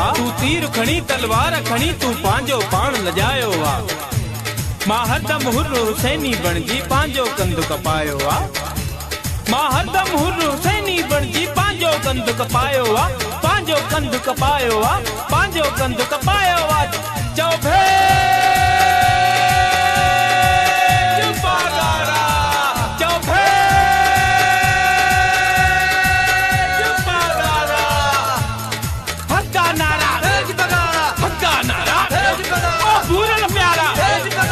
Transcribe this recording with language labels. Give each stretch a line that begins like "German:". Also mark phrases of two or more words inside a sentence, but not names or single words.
Sindhi: तू तीर खणी तलवार खणी तू पांजो पाण लजायो वा। मां हरदम हुर्र हुसैनी बणजी पांजो कंध कपायो वा। मां हरदम हुर्र हुसैनी बणजी पांजो कंध कपायो वा। पांजो कंध कपायो वा। पांजो कंध कपायो वा। चओ भेज बागारा। चओ भेज बागारा। हक्का नारा भेज बागारा। हक्का नारा भेज बागारा। ओ भूरल प्यारा भेज बागारा।